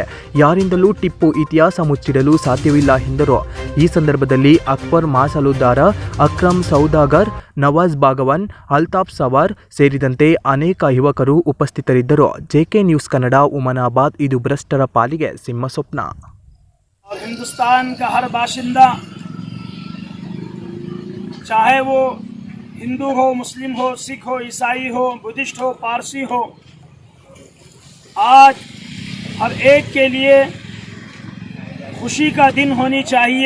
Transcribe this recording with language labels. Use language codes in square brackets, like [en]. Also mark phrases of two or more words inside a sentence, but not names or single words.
[kn] ಯಾರಿಂದಲೂ ಟಿಪ್ಪು ಇತಿಹಾಸ ಮುಚ್ಚಿಡಲು ಸಾಧ್ಯವಿಲ್ಲ ಎಂದರು. ಈ ಸಂದರ್ಭದಲ್ಲಿ ಅಕ್ಬರ್ ಮಾಸಲುದ್ದಾರ, ಅಕ್ರಮ್ ಸೌದಾಗರ್, ನವಾಜ್ ಬಾಗವನ್, ಅಲ್ತಾಫ್ ಸವಾರ್ ಸೇರಿದಂತೆ ಅನೇಕ ಯುವಕರು ಉಪಸ್ಥಿತರಿದ್ದರು. ಜೆಕೆ ನ್ಯೂಸ್ ಕನ್ನಡ, ಉಮನಾಬಾದ್. ಇದು ಭ್ರಷ್ಟರ ಪಾಲಿಗೆ ಸಿಂಹ ಸ್ವಪ್ನ. [hi] हिंदुस्तान का हर बाशिंदा, चाहे वो हिंदू हो, मुस्लिम हो, सिख हो, ईसाई हो, बुद्धिस्ट हो, पारसी हो, आज हर एक के लिए खुशी का दिन होनी चाहिए.